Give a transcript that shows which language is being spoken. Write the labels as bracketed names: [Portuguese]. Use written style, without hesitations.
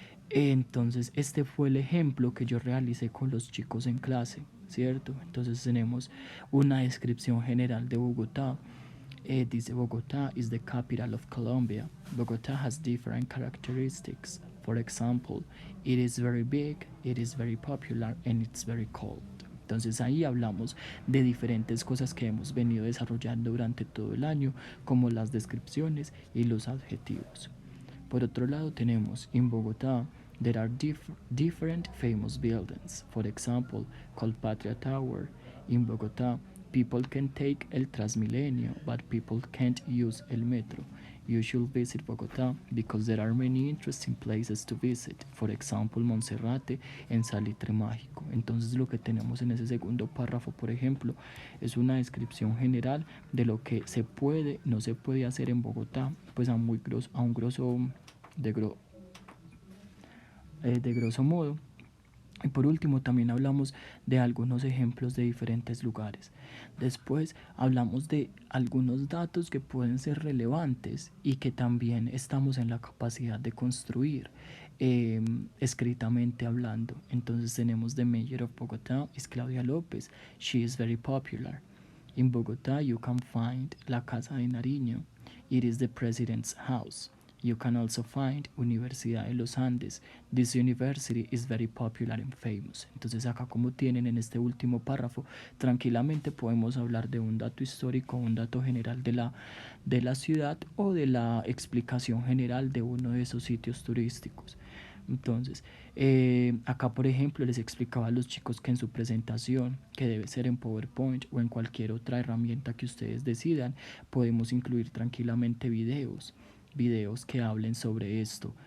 [Spanish] Entonces este fue el ejemplo que yo realicé con los chicos en clase, ¿cierto? Entonces tenemos una descripción general de Bogotá. Dice [English] Bogotá is the capital of Colombia. Bogotá has different characteristics. For example, it is very big, it is very popular, and it's very cold. [Spanish] Entonces ahí hablamos de diferentes cosas que hemos venido desarrollando durante todo el año, como las descripciones y los adjetivos. Por otro lado tenemos [English] in Bogotá there are different famous buildings. For example, Colpatria Tower. In Bogotá, people can take el Transmilenio, but people can't use el metro. You should visit Bogotá because there are many interesting places to visit. For example, Monserrate en Salitre Mágico. [Spanish] Entonces lo que tenemos en ese segundo párrafo, por ejemplo, es una descripción general de lo que se puede, no se puede hacer en Bogotá, pues a un grosso de grosso modo. Y por último también hablamos de algunos ejemplos de diferentes lugares. Después hablamos de algunos datos que pueden ser relevantes y que también estamos en la capacidad de construir escritamente hablando. Entonces tenemos [English] the mayor of Bogotá is Claudia López. She is very popular. In Bogotá you can find la Casa de Nariño. It is the president's house. You can also find Universidad de los Andes. This university is very popular and famous. [Spanish] Entonces acá como tienen en este último párrafo, tranquilamente podemos hablar de un dato histórico, un dato general de la ciudad o de la explicación general de uno de esos sitios turísticos. Entonces, acá por ejemplo les explicaba a los chicos que en su presentación, que debe ser en PowerPoint o en cualquier otra herramienta que ustedes decidan, podemos incluir tranquilamente videos que hablen sobre esto.